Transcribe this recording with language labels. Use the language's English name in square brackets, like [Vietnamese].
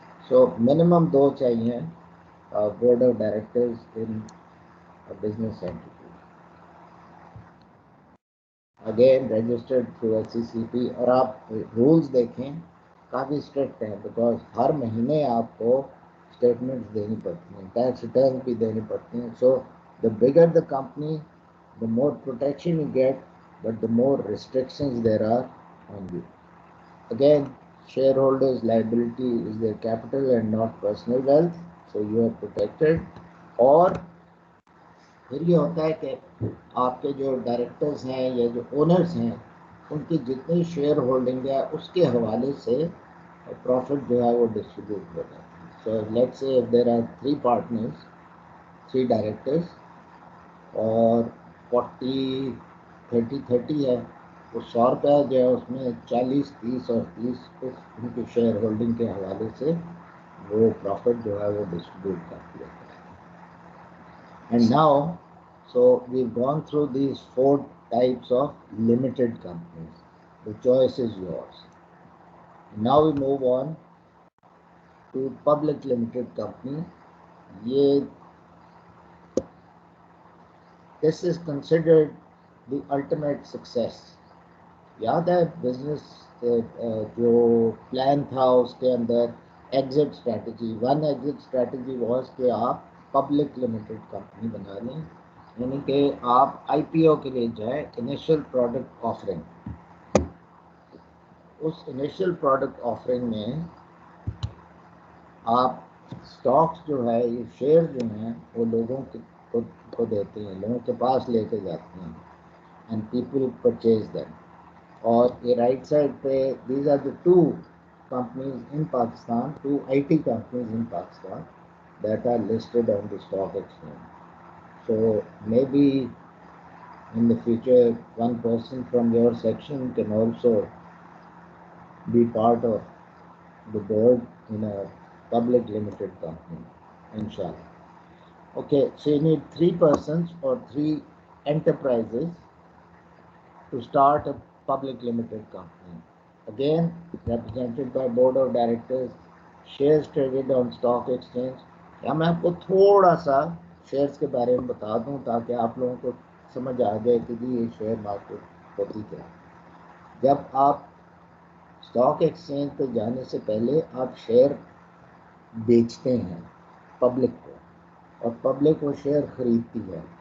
[Urdu] سو minimum 2 چاہیے board of directors in business entity. Again registered through SCCP, اور آپ rules دیکھیں کافی اسٹرکٹ ہیں بیکاز ہر مہینے آپ کو اسٹیٹمنٹس دینی پڑتی ہیں, ٹیکس ریٹرن بھی دینی پڑتی ہیں. [English] So the bigger the company, the more protection you get, but the more restrictions there are on you. Again, shareholders' liability is their capital and not personal wealth, so you are protected. [Urdu] اور پھر یہ ہوتا ہے کہ آپ کے جو directors ہیں یا جو اونرز ہیں ان کی جتنی شیئر ہولڈنگ ہے اس کے حوالے سے پروفٹ جو ہے وہ ڈسٹریبیوٹ ہو جاتا ہے. So let's say [English] if there are 3 partners, 3 directors, [Urdu] اور 40-30-30 ہے, تو 100 روپیہ جو ہے اس میں 40-30 اور 30 ان کی شیئر ہولڈنگ کے حوالے سے وہ پروفٹ جو ہے وہ ڈسٹریبیوٹ کر دیا جاتا ہے. [English] And now so we've gone through these 4 types of limited companies. The choice is yours. Now we move on to public limited company. یہ This is considered the ultimate success. [Urdu] یاد ہے بزنس جو plan تھا اس کے اندر exit strategy, 1 exit strategy was کہ آپ public limited company بنا لیں, یعنی کہ آپ IPO کے لیے جائیں, انیشیل پروڈکٹ آفرنگ. اس انیشیل پروڈکٹ آفرنگ میں آپ اسٹاکس جو ہے, یہ شیئر جو ہیں وہ لوگوں کو دیتے ہیں, لوگوں کے پاس لے کے جاتے ہیں, [English] And people purchase them. [Urdu] اور یہ رائٹ سائڈ پہ [English] These are the 2 companies in Pakistan, 2 IT companies in Pakistan that are listed on the stock exchange. So maybe in the future one person from your section can also be part of the board in a public limited company, inshallah. Okay, so you need 3 persons or 3 enterprises to start a public limited company. Again, represented by board of directors, shares traded on stock exchange. [Urdu] یا میں آپ کو تھوڑا سا shares کے بارے میں بتا دوں تاکہ آپ لوگوں کو سمجھ آ جائے کہ جی یہ شیئر مارکیٹ ہوتی کیا. جب آپ اسٹاک ایکسچینج پہ جانے سے پہلے آپ شیئر بیچتے ہیں پبلک کو, اور پبلک وہ شیئر خریدتی ہے.